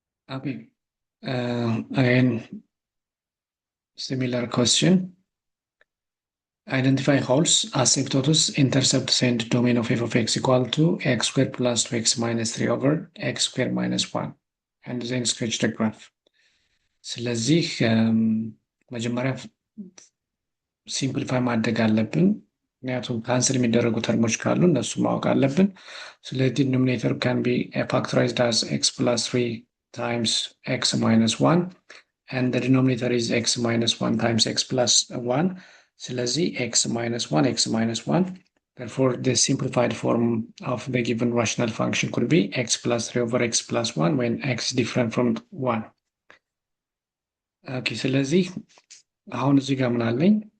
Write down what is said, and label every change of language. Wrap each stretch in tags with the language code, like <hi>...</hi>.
<en>Okay, again similar question. Identify holes, asymptotes, intercepts, and domain of f of x equal to x squared plus 2x minus 3 over x squared minus 1, and then sketch the graph.</en> <am>ስለዚህ መጀመሪያ ሲምፕሊፋይ ማድረግ አለብን። ምክንያቱም ካንስል የሚደረጉ ተርሞች ካሉ እነሱ ማወቅ አለብን። ስለዚህ</am> <en>ዲኖሚኔተር ካን ቢ ፋክተራይዝድ አስ ኤክስ ፕላስ 3 ታይምስ ኤክስ ማይነስ 1 and the denominator is x minus 1 times x plus 1. ስለዚህ x minus 1, x minus 1. Therefore, the simplified form of the given rational function could be x plus 3 over x plus 1 when x is different from 1.</en> <am>Okay, ስለዚህ አሁን እዚህ ጋር ምን አለኝ?</am>